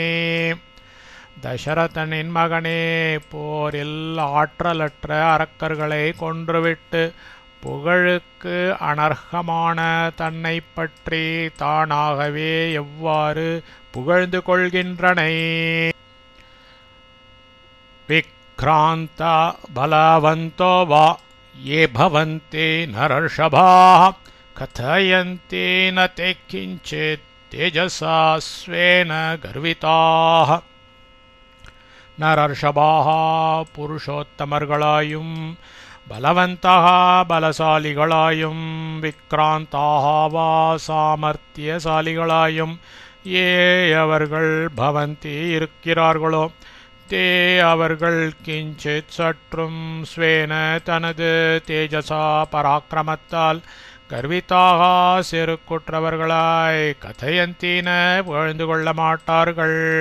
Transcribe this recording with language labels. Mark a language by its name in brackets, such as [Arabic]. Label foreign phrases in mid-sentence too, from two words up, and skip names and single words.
[Tamil] தசரதனின் மகனே, போரில் ஆற்றலற்ற அரக்கர்களை கொன்றுவிட்டு புகழுக்கு அனர்ஹமான தன்னை பற்றி தானாகவே எவ்வாறு புகழ்ந்து கொள்கின்றனை. [Sanskrit] विक्रान्त बलवन्तो वा ये भवन्ति नरर्षभाः कथयन्ति न ते किञ्चित् तेजसा स्वेन गर्विताः. [Tamil] நரர்ஷபாக புருஷோத்தமர்களாயும் பலவந்தாக பலசாலிகளாயும் [Sanskrit] विक्रान्ताः वा [Tamil] சாமர்த்தியசாலிகளாயும் ஏ அவர்கள் பவந்தி இருக்கிறார்களோ தே அவர்கள் கிஞ்சித் சற்றும் ஸ்வேன தனது தேஜசா பராக்கிரமத்தால் கர்வித்தாக செருக்குற்றவர்களாய் கதையந்தீன புகழ்ந்து கொள்ள மாட்டார்கள்.